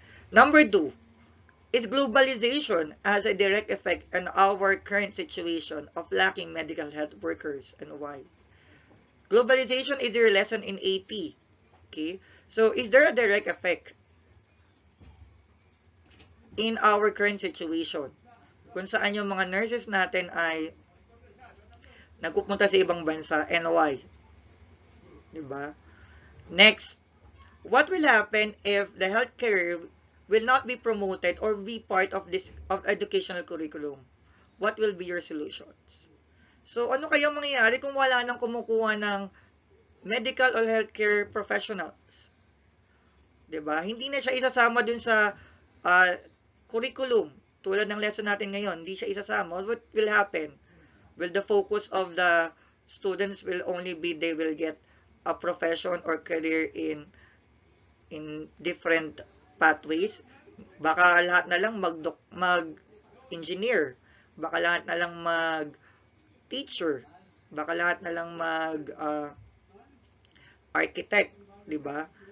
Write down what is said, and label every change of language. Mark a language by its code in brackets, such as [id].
[en] Number two, is globalization has a direct effect on our current situation of lacking medical health workers and why? Globalization is your lesson in AP. Okay? So, is there a direct effect in our current situation? [tl] Kung saan yung mga nurses natin ay nagpupunta sa ibang bansa [en] and why? [tl] Diba? [en] Next, what will happen if the healthcare will not be promoted or be part of this of educational curriculum? What will be your solutions? [tl] So, ano kayang mangyayari kung wala nang kumukuha ng medical or healthcare professionals? 'Di ba? Hindi na siya isasama dun sa uh, curriculum. Tulad ng lesson natin ngayon, hindi siya isasama. [en] What will happen? Will the focus of the students will only be they will get a profession or career in different pathways? [tl] Baka lahat na lang mag-engineer. Baka lahat na lang mag-teacher. Baka lahat na lang architect, 'di ba?